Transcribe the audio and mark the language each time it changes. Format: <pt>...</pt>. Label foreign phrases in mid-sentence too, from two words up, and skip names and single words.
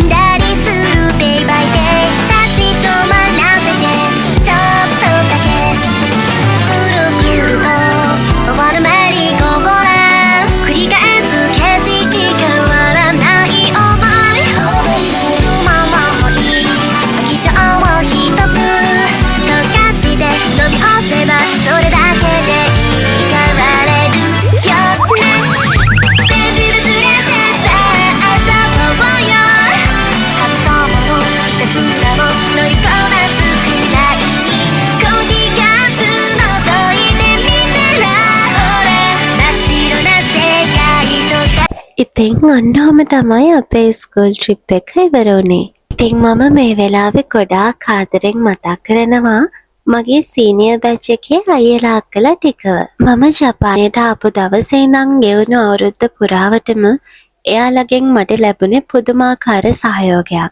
<ja>だりする</ja> <en>Day by day</en> <ja>立ち止まらせてちょっとだけくるくると回るメリーゴーラン繰り返す景色変わらない想いつまもいい液晶を一つ溶かして飲み干せばそれだけで変われるよね全部忘れてさあ遊ぼうよ神様のいたずらを乗りこなすくらいにコーヒーカップ覗いてみたらほら真っ白な世界とか</ja> <si>ඉතින් ඔන්නෝම තමයි අපේ</si> <en>school trip</en> <si>එක ඉවර වුණේ. ඉතින් මම මේ වෙලාවේ ගොඩාක් ආදරෙන් මතක් කරනවා මගේ</si> <en>senior batch</en> <si>එකේ අයියලා අක්කලා ටිකව. මම ජපානයට ආපු දවසේ ඉඳන් ගෙවුණු අවුරුද්ද පුරාවටම එයාලගෙන් මට ලැබුණේ පුදුමාකාර සහයෝගයක්.</si>